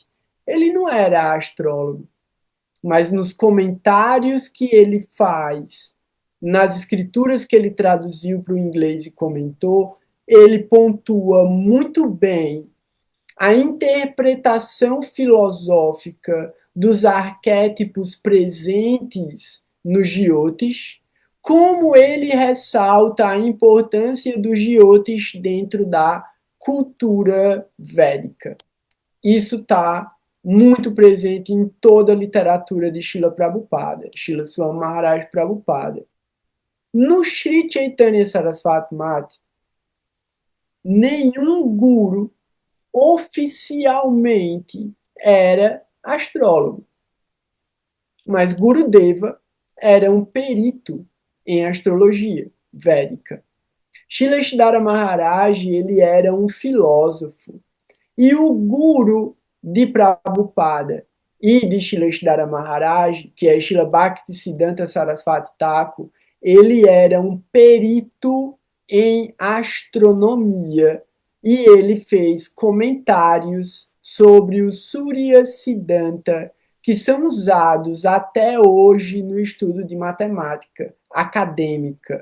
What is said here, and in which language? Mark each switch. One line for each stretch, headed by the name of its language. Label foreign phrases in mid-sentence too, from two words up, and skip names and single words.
Portuguese: Ele não era astrólogo, mas nos comentários que ele faz, nas escrituras que ele traduziu para o inglês e comentou, ele pontua muito bem a interpretação filosófica dos arquétipos presentes nos Jyotish, como ele ressalta a importância dos Jyotish dentro da cultura védica. Isso está muito presente em toda a literatura de Srila Prabhupada, Srila Swami Maharaj Prabhupada. No Sri Chaitanya Saraswati Mati, nenhum guru oficialmente era astrólogo, mas Gurudeva era um perito em astrologia védica. Shileshdara Maharaj, ele era um filósofo, e o guru de Prabhupada e de Shileshdara Maharaj, que é Srila Bhaktisiddhanta Saraswati Thakur, ele era um perito em astronomia e ele fez comentários sobre o Surya Siddhanta, que são usados até hoje no estudo de matemática acadêmica.